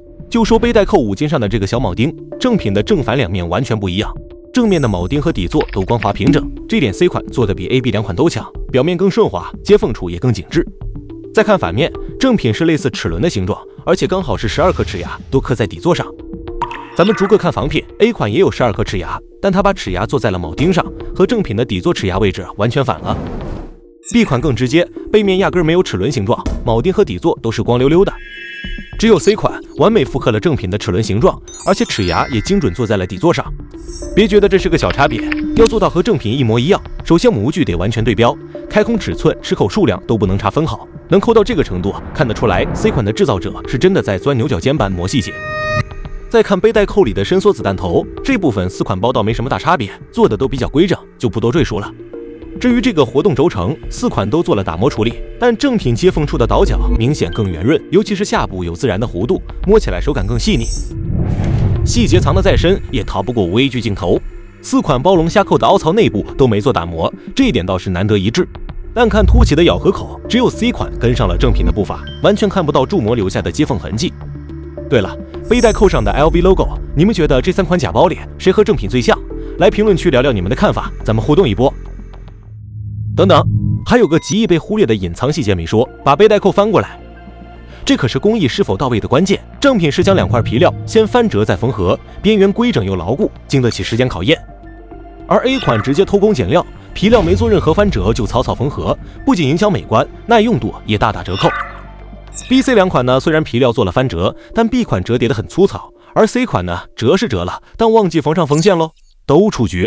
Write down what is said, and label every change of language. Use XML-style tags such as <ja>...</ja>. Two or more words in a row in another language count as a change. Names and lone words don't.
<zh>就說背帶扣五金上的這個小鉚釘，正品的正反兩面完全不一樣。正面的鉚釘和底座都光滑平整，這點 C 款做的比 A、B 兩款都強，表面更順滑，接縫處也更緊緻。再看反面，正品是類似齒輪的形狀，而且剛好是12顆齒牙都刻在底座上。咱們逐個看仿品 ，A 款也有12顆齒牙，但它把齒牙做在了鉚釘上，和正品的底座齒牙位置完全反了。B 款更直接，背面压根沒有齒輪形狀，鉚釘和底座都是光溜溜的。只有 C 款完美複刻了正品的齒輪形狀，而且齒牙也精準坐在了底座上。別覺得這是個小差別，要做到和正品一模一樣，首先模具得完全對標，開孔尺寸、齿口數量都不能差分毫。能摳到這個程度，看得出來 C 款的制造者是真的在鑽牛角尖般磨細節。再看背帶扣裡的伸縮子彈頭，這部分4款包倒沒什麼大差別，做的都比較規整，就不多赘述了。至於這個活動軸承，4款都做了打磨處理，但正品接縫處的倒角明顯更圓潤，尤其是下部有自然的弧度，摸起來手感更細膩。細節藏得再深，也逃不过无 A 距鏡頭。4款包龍蝦扣的凹槽內部都沒做打磨，這一點倒是難得一致。但看凸起的咬合口，只有 C 款跟上了正品的步伐，完全看不到铸模留下的接縫痕跡。对了，背帶扣上的 LV logo， 你們覺得這3款假包裡誰和正品最像？來評論區聊聊你們的看法，咱們互動一波。等等，還有個極易被忽略的隱藏細節沒說，把背帶扣翻過來，這可是工藝是否到位的關鍵。正品是將2塊皮料先翻折再縫合，邊緣規整又牢固，經得起時間考驗。而 A 款直接偷工減料，皮料沒做任何翻折就草草縫合，不僅影響美觀，耐用度也大打折扣。B、C 兩款呢，雖然皮料做了翻折，但 B 款折疊得很粗糙，而 C 款呢折是折了，但忘記縫上縫線嘍，都出局。</zh>